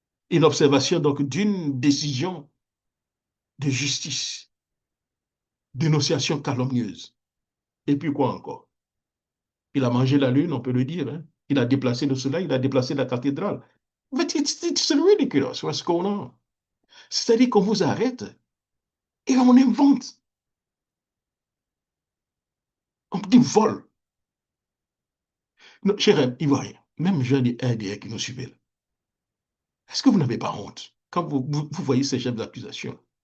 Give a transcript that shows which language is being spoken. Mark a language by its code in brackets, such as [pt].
[fr] Et l'observation donc d'une décision de justice. Dénonciation calomnieuse. Et puis quoi encore? Il a mangé la lune, on peut le dire. Hein? Il a déplacé le soleil, il a déplacé la cathédrale. [en] But it's ridiculous what's going on. [fr] C'est-à-dire qu'on vous arrête et on invente. On dit vol. Non, cher Ivoirien, même jeunes des RDR qui nous suivent, est-ce que vous n'avez pas honte quand vous voyez ces chefs d'accusation?